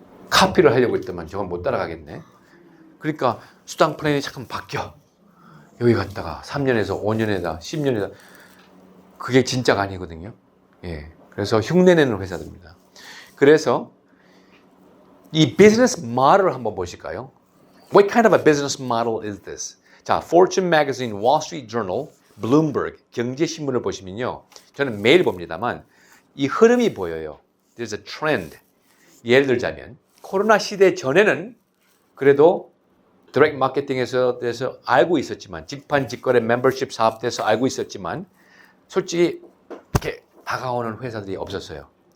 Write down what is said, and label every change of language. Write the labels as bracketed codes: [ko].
[ko] 카피를 하려고 했더만 저건 못 따라가겠네. 그러니까 수당 플랜이 잠깐 바뀌어. 여기 갔다가 3년에서 5년에다 10년에다 그게 진짜가 아니거든요. 예. 그래서 흉내내는 회사들입니다. 그래서 이 비즈니스 모델을 한번 보실까요? [en] What kind of a business model is this? 자, Fortune Magazine, Wall Street Journal, Bloomberg, [ko] 경제신문을 보시면요. 저는 매일 봅니다만 이 흐름이 보여요. [en] There's a trend. [ko] 예를 들자면 코로나 시대 전에는 그래도 디렉트 마케팅에서 대해서 알고 있었지만 직판직거래 멤버십 사업돼서 알고 있었지만 솔직히 이렇게 다가오는 회사들이 없었어요.